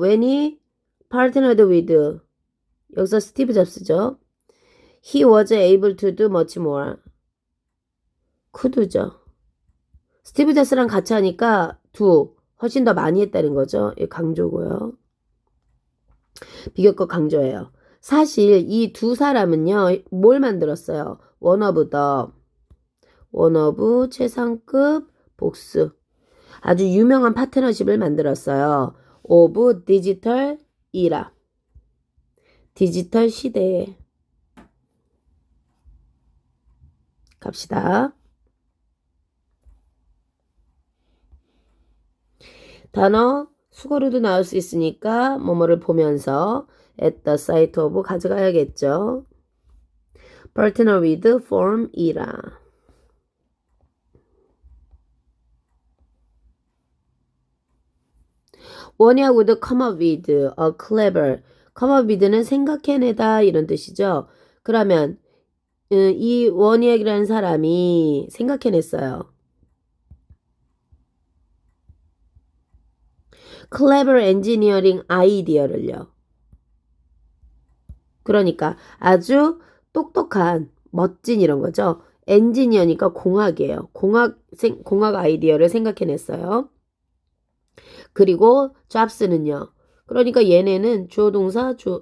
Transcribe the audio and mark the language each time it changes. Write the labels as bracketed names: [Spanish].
[English] when he partnered with [Korean] 여기서 스티브 잡스죠. [English] he was able to do much more. [Korean] could죠. 스티브 잡스랑 같이 하니까 훨씬 더 많이 했다는 거죠. 강조고요. 비교급 강조예요. 사실 이 두 사람은요. 뭘 만들었어요? [English] one of [Korean] 최상급 복수. 아주 유명한 파트너십을 만들었어요. of 디지털 이라. 디지털 시대에. 갑시다. 단어 수거로도 나올 수 있으니까 뭐뭐를 보면서 [English] at the site of [Korean] 가져가야겠죠. [English] partner with form 이라. [Korean] 원희하고도 [English] come up with a clever. [Korean] come up with는 생각해내다 이런 뜻이죠. 그러면 이 원희학이라는 사람이 생각해냈어요. [English] clever engineering 아이디어를요. [Korean] 그러니까 아주 똑똑한 멋진 이런 거죠. 엔지니어니까 공학이에요. 공학 아이디어를 생각해냈어요. 그리고 잡스는요. 그러니까 얘네는 주어동사.